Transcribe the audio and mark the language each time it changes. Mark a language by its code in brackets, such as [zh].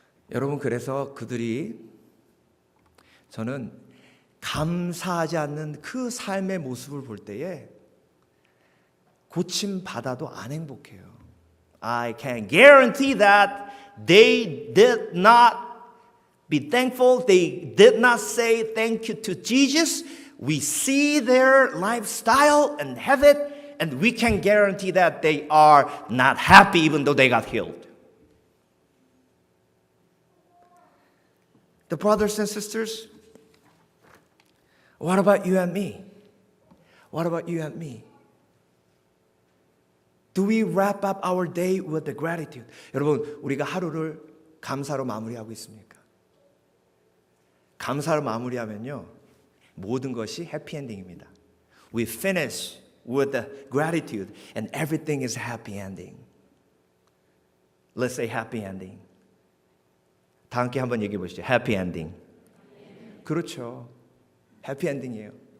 [ko] 여러분, 그래서 그들이 저는 감사하지 않는 그 삶의 모습을 볼 때에 고침 받아도 안 행복해요. [en] I can guarantee that they did not be thankful. They did not say thank you to Jesus. We see their lifestyle and have it, and we can guarantee that they are not happy even though they got healed. The brothers and sisters, what about you and me? What about you and me? Do we wrap up our day with the gratitude? [ko] 여러분, 우리가 하루를 감사로 마무리하고 있습니까? 감사로 마무리하면요, 모든 것이 해피엔딩입니다. [en] We finish with the gratitude and everything is happy ending. Let's say happy ending. [ko] 다 함께 한번 얘기해 보시죠. 해피 엔딩. 그렇죠. 해피 엔딩이에요.